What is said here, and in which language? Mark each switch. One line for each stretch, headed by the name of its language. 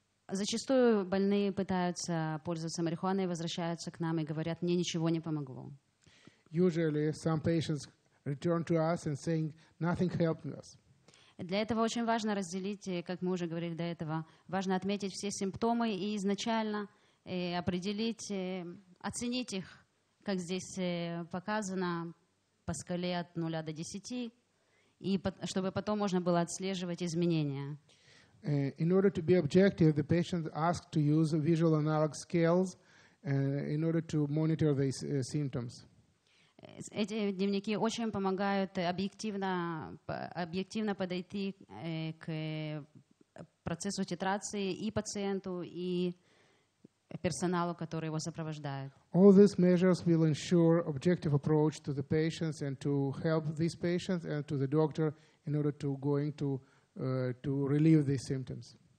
Russian: Зачастую больные пытаются пользоваться марихуаной, возвращаются к нам и говорят, мне ничего не помогло.
English: Usually, some patients return to us and saying, nothing helped us.
Russian: Для этого очень важно разделить, как мы уже говорили до этого, важно отметить все симптомы и изначально определить, оценить их, как здесь показано, по скале от 0 до 10, и чтобы потом можно было отслеживать изменения.
English: In order to be objective, the patient asked to use visual analog scales in order to monitor these symptoms.
Russian: Эти дневники очень помогают объективно подойти к процессу титрации и пациенту, и персоналу, который его сопровождает.
English: All these measures will ensure objective approach to the patients and to help these patients and to the doctor in order to relieve these symptoms.